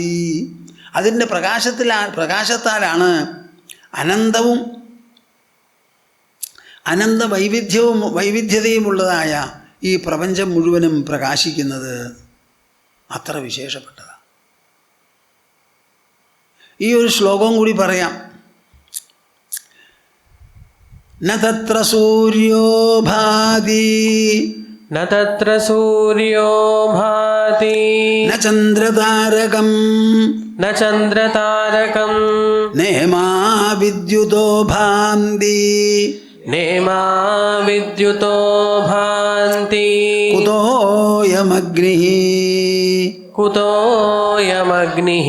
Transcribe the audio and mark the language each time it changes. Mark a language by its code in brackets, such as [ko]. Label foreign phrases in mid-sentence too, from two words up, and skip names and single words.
[ml] അതിൻ്റെ പ്രകാശത്താലാണ് അനന്തവും അനന്ത വൈവിധ്യതയുമുള്ളതായ ഈ പ്രപഞ്ചം മുഴുവനും പ്രകാശിക്കുന്നത്. അത്ര വിശേഷപ്പെട്ടതാണ്. ഈ ഒരു ശ്ലോകം കൂടി പറയാം. [sa] ന തത്ര സൂര്യോ ഭാതി ന തത്ര സൂര്യോ ഭാതി ന ചന്ദ്രതാരകം ന ചന്ദ്രതാരകം നേമാ വിദ്യുതോ ഭാന്തി നേമാ വിദ്യുതോ ഭാന്തി കുതോയമഗ്നിഃ കുതോയമഗ്നിഃ